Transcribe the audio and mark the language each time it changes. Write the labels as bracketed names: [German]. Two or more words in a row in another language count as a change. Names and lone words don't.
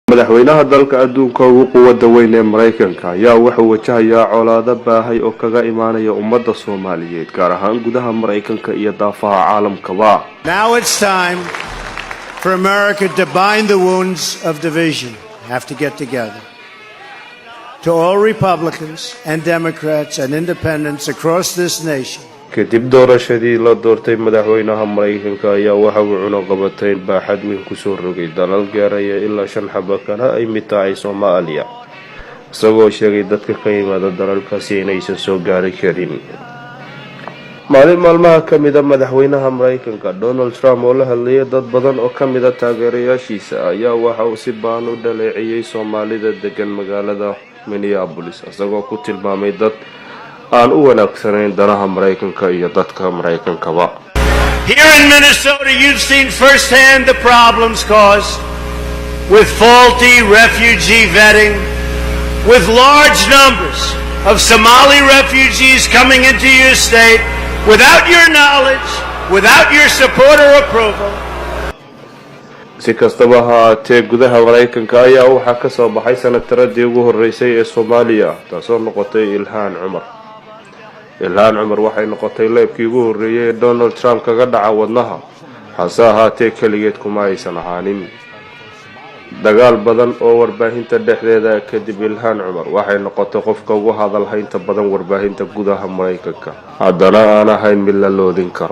[Somali] madaxweynaha dalka adduunka ugu quwadda weyn ee Mareykanka ayaa wuxuu wajahayaa colaado baahay oo kaga imaanaya ummadda Soomaaliyeed gaar ahaan gudaha Mareykanka iyo daafaha caalamkaba. [English] Now it's time for America to bind the wounds of division. Have to get together. To all Republicans and Democrats and independents across this nation. [Somali] kadib doorashadii la doortay madaxweynaha Mareykanka ayaa waxa uu cunaqabatayn baaxad weyn ku soo rogay dalal gaaraya ilaa 5 xabo kale ay mid tahay Soomaaliya isagoo sheegay dadka ka yimaada dalalkaasi inaysan soo gaari karin. maalmaha ka mid ah madaxweynaha Mareykanka Donald Trump oo la hadlayay dad badan oo ka mid ah taageerayaashiisa ayaa waxa uu si baan u dhaleeciyay Soomaalida degan magaalada Minneapolis isagoo ku tilmaamay dad aan u wanaagsanayn danaha Mareykanka iyo dadka Mareykankaba. [English] Here in Minnesota, you've seen firsthand the problems caused with faulty refugee vetting, with large numbers of Somali refugees coming into your state without your knowledge, without your support or approval. [Somali] si kastaba ha ahaatee gudaha Mareykanka ayaa waxaa ka soo baxay sanadkii ugu horeysay ee Soomaaliya taasoo noqotay Ilhaan Cumar waxay noqotay leebkii ugu horeeyay ee Donald Trump kaga dhaca wadnaha hase ahaatee kaligeed kuma aysan ahaanin dagaal badan oo warbaahinta dhexdeeda kadib Ilhaan Cumar waxay noqotay qofka ugu hadalhaynta badan warbaahinta gudaha Mareykanka haddana aan ahayn mid la loodin karo.